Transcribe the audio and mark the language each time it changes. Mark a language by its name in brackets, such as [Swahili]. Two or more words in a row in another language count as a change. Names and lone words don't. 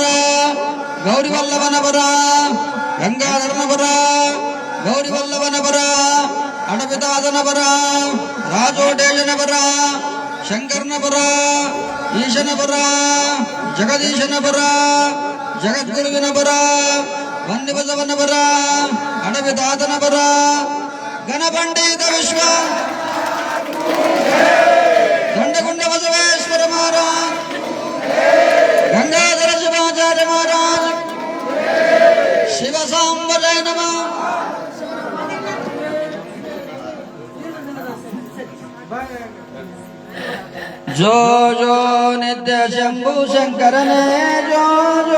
[Kannada] ಗೌರಿವಲ್ಲಭನ ಬರ, ಗಂಗಾಧರನ ಬರ, ಗೌರಿವಲ್ಲಭನ ಬರ, ಅಡಪಿತಾದನ ಬರ, ರಾಜೋಟೇಶನ ಬರ, ಶಂಕರನ ಬರ, ಈಶನ ಬರ, ಜಗದೀಶನ ಬರ, ಜಗದ್ಗುರುವಿನ ಬರ, ವಂದ್ಯಬಸವನ ಬರ, ಅಡಪಿತಾದನ ಬರ, ಗಣಪಂಡಿತ ವಿಶ್ವ ದಂಡಗುಂಡ ಬಸವೇಶ್ವರ ಮಹಾರಾಜ್, ಗಂಗಾಧರ ಶಿವಾಚಾರ್ಯ ಮಹಾರಾಜ್, ಶಿವಸಾಂಬ ಜಯ ನಮಃ. ಜೋ ಜೋ ನಿತ್ಯ ಶಂಭು ಶಂಕರನೇ, ಜೋ ಜೋ